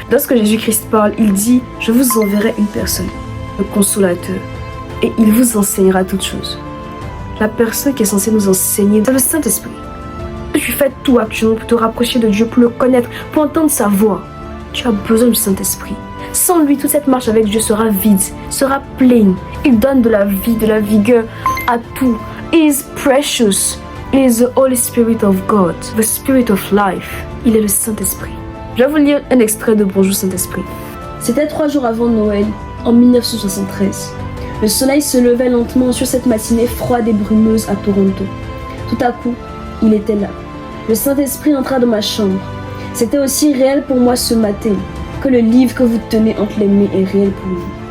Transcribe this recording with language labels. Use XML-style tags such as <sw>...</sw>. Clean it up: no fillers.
<fr>Lorsque Jésus-Christ parle, il dit « Je vous enverrai une personne, le consolateur, et il vous enseignera toutes choses. » La personne qui est censée nous enseigner, c'est le Saint-Esprit. Tu fais tout actuellement pour te rapprocher de Dieu, pour le connaître, pour entendre sa voix. Tu as besoin du Saint-Esprit. Sans lui, toute cette marche avec Dieu sera vide, sera pleine. Il donne de la vie, de la vigueur à tout.</fr> <en>He is precious. He is the Holy Spirit of God, the Spirit of life.</en> <fr>Il est le Saint-Esprit. Je vais vous lire un extrait de Bonjour Saint-Esprit. C'était 3 jours avant Noël, en 1973. Le soleil se levait lentement sur cette matinée froide et brumeuse à Toronto. Tout à coup, il était là. Le Saint-Esprit entra dans ma chambre. C'était aussi réel pour moi ce matin que le livre que vous tenez entre les mains est réel pour vous.</fr>